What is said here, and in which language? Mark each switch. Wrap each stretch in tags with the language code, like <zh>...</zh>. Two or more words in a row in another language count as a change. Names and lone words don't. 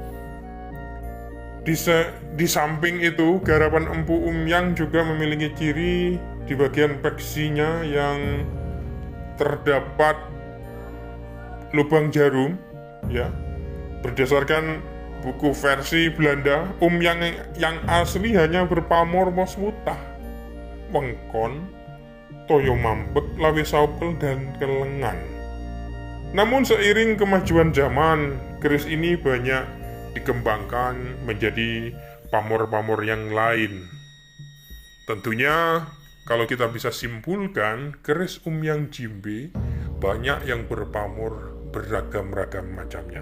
<id>Di samping itu, garapan Empu Umyang juga memiliki ciri di bagian peksinya yang terdapat lubang jarum, ya. Berdasarkan buku versi Belanda, Umyang yang asli hanya berpamor Waswutah, wengkon, toyo mampek, lawe saupel, dan kelengan. Namun seiring kemajuan zaman, keris ini banyak dikembangkan menjadi pamor-pamor yang lain. Tentunya kalau kita bisa simpulkan, keris Umyang Jimbe banyak yang berpamor beragam-ragam macamnya.</id>